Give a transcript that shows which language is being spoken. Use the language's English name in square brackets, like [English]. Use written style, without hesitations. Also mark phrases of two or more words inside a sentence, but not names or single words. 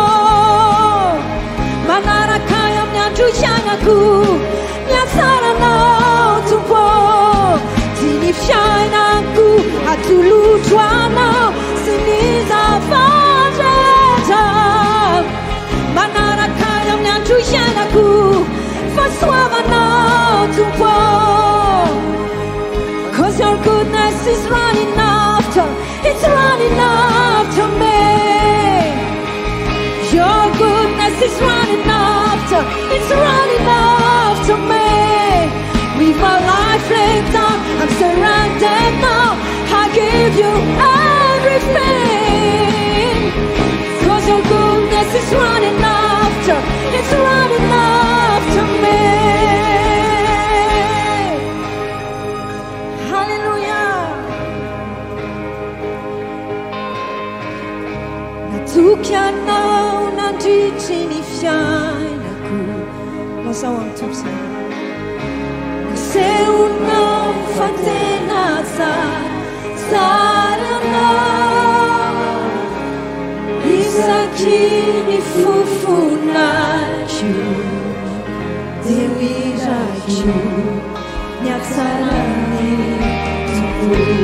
[Malagasy] Manaraka amin'ny andro iainako ny hatsaranao Tompo. Dia ny fiainako atolotro anao sy ny zava-drehetra. Manaraka amin'ny andro iainako fahasoavanao Tompo. [English] 'Cause your goodness is running after, it's running after me. Your goodness is running after, it's running after me. With my life laid down, I'm surrendered now. I give you everything. 'Cause your goodness is running after, it's running after me. [Malagasy] Natoky anao nandritry ny fiainako. Lazao amin'ny Tompo izay. Nasehonao fa tena tsara anao, isaky ny fofonako dia hiraiko ny hatsaran'ny Tompo.